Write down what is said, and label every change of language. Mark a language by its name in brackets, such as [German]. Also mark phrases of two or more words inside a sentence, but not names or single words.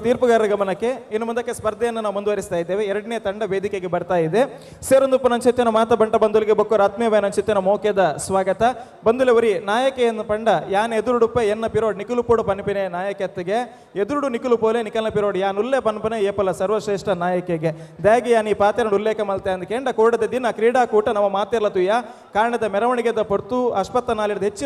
[Kannada] ತೀರ್ಪುಗಾರರ ಗಮನಕ್ಕೆ ಇನ್ನು ಮುಂದಕ್ಕೆ ಸ್ಪರ್ಧೆಯನ್ನು ನಾವು ಮುಂದುವರಿಸ್ತಾ ಇದ್ದೇವೆ. ಎರಡನೇ ತಂಡ ವೇದಿಕೆಗೆ ಬರ್ತಾ ಇದೆ. [Tulu] ಸೇರೊಂದು ಪುನಂಚಿತ್ತಿನ ಮಾತ ಬಂಟ ಬಂಧುಲಿಗೆ ಬೊಕ್ಕರು ಆತ್ಮೀಯವಾಯನಂಚಿತ್ತಿನ ಮೋಕೆದ ಸ್ವಾಗತ. ಬಂಧುಲವರಿ ನಾಯಕೆಯನ್ನು ಪಂಡ ಯಾನ್ ಎದುರುಡುಪ ಎನ್ನ ಪಿರೋಡ್ ನಿಕುಲುಪೋಡು ಪನ್ಪಿನೆ ನಾಯಕತ್ತೆಗೆ ಎದುರುಡು ನಿಕುಲು ಪೋಲೆ ನಿಕಲ್ನ ಪಿರೋಡ್ ಯಾನ್ ಉಲ್ಲೆ ಪನ್ಪನೆ ಏಪಲ ಸರ್ವಶ್ರೇಷ್ಠ ನಾಯಕಿಗೆ ದಾಗಿ ಯಾನ್ ಈ ಪಾತ್ರೆನ ಉಲ್ಲೇಖ ಮಲ್ತೆ ಅಂದ್ಕೆಂಡ ಕೋಡದ ದಿನ ಕ್ರೀಡಾಕೂಟ ನಮ್ಮ ಮಾತೆರ್ಲ ತುಯ್ಯ ಕಾರಣದ ಮೆರವಣಿಗೆದ ಪೊರ್ತು ಅಶ್ವತ್ಥ ನಾಲಿರದ ಹೆಚ್ಚಿನ